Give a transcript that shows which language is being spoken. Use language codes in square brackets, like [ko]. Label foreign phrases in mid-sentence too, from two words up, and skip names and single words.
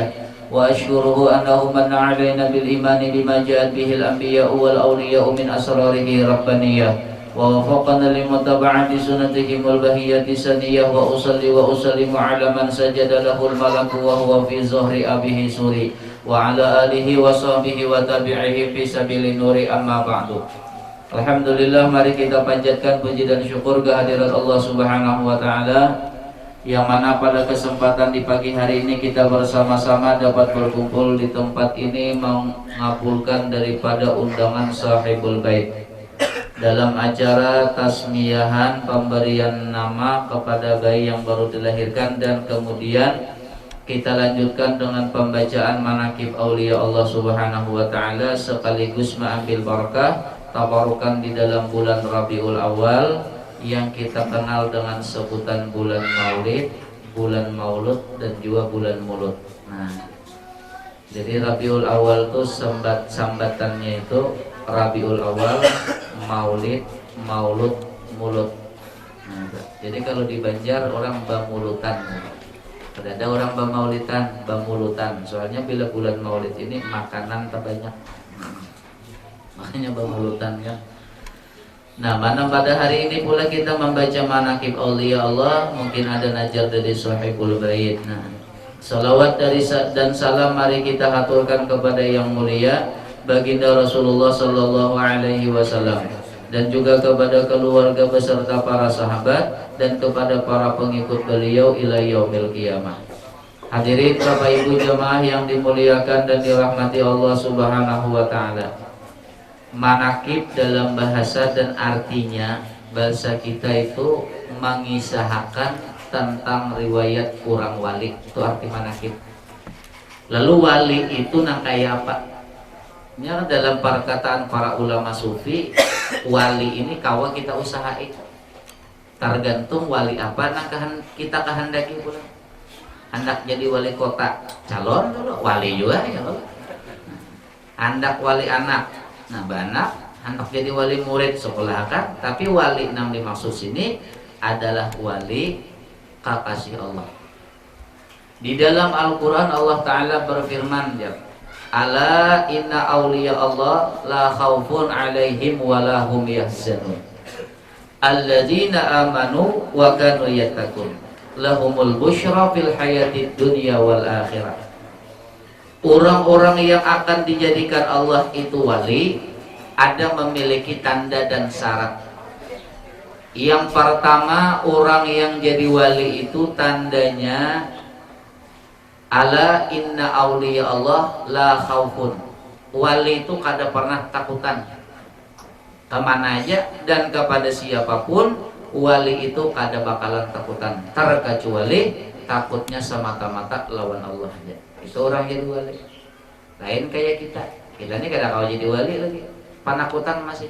[ar] وأشكره أنه من علينا بالإيمان بما جاءت به الأنبياء والأولياء من أسراره ربانية ووفقنا لمتابعة سنتهم البهية سنية. وأصلي وأسلم على من سجد له الملك وهو في ظهر أبيه سوري وعلى آله وصحبه وتابعه في سبيل النور. أما بعد. [id] Alhamdulillah, mari kita panjatkan puji dan syukur kehadirat Allah [ar] سبحانه وتعالى, [id] yang mana pada kesempatan di pagi hari ini kita bersama-sama dapat berkumpul di tempat ini mengabulkan daripada undangan [ar] صاحب البيت [id] dalam acara tasmiyahan pemberian nama kepada bayi yang baru dilahirkan, dan kemudian kita lanjutkan dengan pembacaan manaqib [ar] أولياء الله سبحانه وتعالى [id] sekaligus mengambil barakah tabarukan di dalam bulan Rabiul Awal yang kita kenal dengan sebutan bulan Maulid, bulan Maulud, dan juga bulan Mulut. [bjn] Nah, jadi Rabiul Awal itu sambatannya itu Rabiul Awal, Maulid, Maulud, Mulut. Nah, jadi kalau di Banjar orang bamulutan. Ada orang bamaulitan, bamulutan. Soalnya bila bulan Maulid ini makanan terbanyak. Makanya bamulutan kan. Nah, mana pada hari ini pula kita membaca manaqib [ar] أولياء الله, [bjn] mungkin ada najar dari [ar] صاحب البيت. [id] Nah, salawat dan salam mari kita haturkan kepada yang mulia baginda Rasulullah [ar] صلى الله عليه وسلم, [id] dan juga kepada keluarga beserta para sahabat dan kepada para pengikut beliau [ar] إلى يوم القيامة. [id] Hadirin Bapak Ibu jemaah yang dimuliakan dan dirahmati [ar] الله سبحانه وتعالى. [id] Manaqib dalam bahasa dan artinya bahasa kita itu mengisahkan tentang riwayat kurang wali, itu arti manaqib. [bjn] Lalu wali itu nang kayak apa? Ya, dalam perkataan para ulama sufi, wali ini kawa kita usahain. Tergantung wali apa nang kita kehendaki pula. Hendak jadi wali kota, calon dulu, wali juga ya. Hendak wali anak. Nah, banak hendak jadi wali murid sekolah kan, tapi wali yang dimaksud sini adalah wali kekasih Allah. [id] Di dalam Al-Quran [ar] الله تعالى [id] berfirman, [ar] ya, ألا إن أولياء الله لا خوف عليهم ولهم يحزنون. الذين آمنوا وكانوا يتقون لهم البشرى في الحياة الدنيا والآخرة. [id] Orang-orang yang akan dijadikan Allah itu wali ada memiliki tanda dan syarat. Yang pertama, orang yang jadi wali itu tandanya [ar] ألا إن أولياء الله لا خوف. [bjn] Wali itu kada pernah takutan kemana aja dan kepada siapapun. Wali itu kada bakalan takutan, terkecuali takutnya semata-mata lawan Allah aja. Itu orang jadi wali. Lain kayak kita ini kada kau jadi wali lagi, panakutan masih.